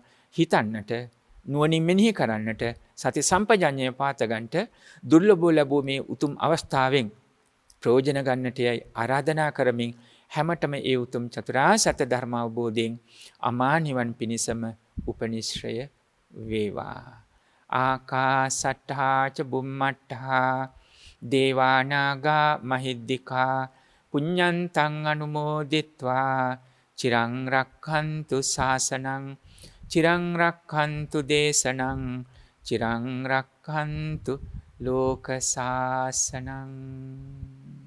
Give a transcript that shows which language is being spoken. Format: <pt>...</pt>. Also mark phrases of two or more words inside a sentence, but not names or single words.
<si>හිතන්නට නුවණින් මෙනෙහි කරන්නට සති සම්පජඤ්ඤය පාත ගන්නට දුර්ලභව ලැබූ මේ උතුම් අවස්ථාවෙන් ප්‍රයෝජන ගන්නට යයි ආරාධනා කරමින් හැමතෙම ඒ උතුම් චතුරාර්ය සත්‍ය ධර්ම අවබෝධයෙන් අමා නිවන් පිණසම උපනිශ්‍රය වේවා.</si> <pi>ආකාසට්ඨා ච බුම්මට්ඨා දේවානාගා මහිද්దికා පුඤ්ඤන්තං අනුමෝදිත්වා චිරං රක්ඛන්තු ශාසනං චිරං රක්ඛන්තු දේශනං චිරං රක්ඛන්තු ලෝක ශාසනං</pi>